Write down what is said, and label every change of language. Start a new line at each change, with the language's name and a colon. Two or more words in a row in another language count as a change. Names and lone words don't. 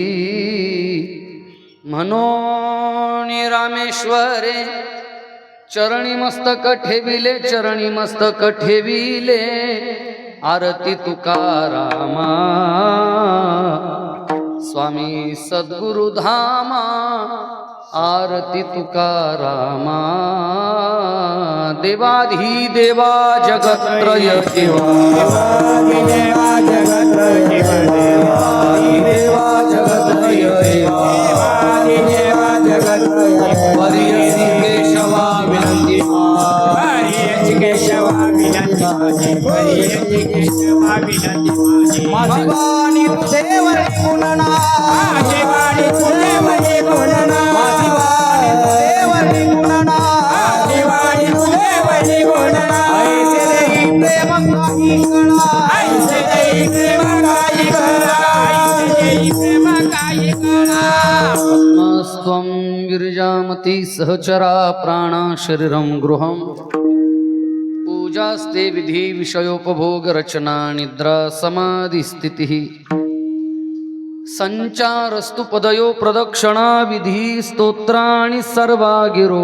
Marathi: म्हणून रामेश्वरे चरणी मस्तक ठेविले आरती तुकारामा स्वामी सद्गुरु धामा आरती तुकारामा देवाधी देवा जगत्रय देवा देवा जगत्रय देवा जगत्रय केशवा विनंती माझी वाणी तुझेवरी गुणना माझी वाणी तुझेवरी गुणना माझी वाणी तुझेवरी गुणना माझी वाणी तुझेवरी गुणना ऐसे देई प्रेम काही कणा ऐसे देई प्रेम काही कणा ऐसे देई प्रेम काही कणा
Sanskrit: आत्मस्त्वं गिरिजामती सहचरा प्राणा शरीरं गृहं पूजास्ते विधि विषयोपभोग रचना निद्रा समाधि स्थिति संचारस्तु पदयो प्रदक्षिणा विधि स्तोत्राणि सर्वा गिरो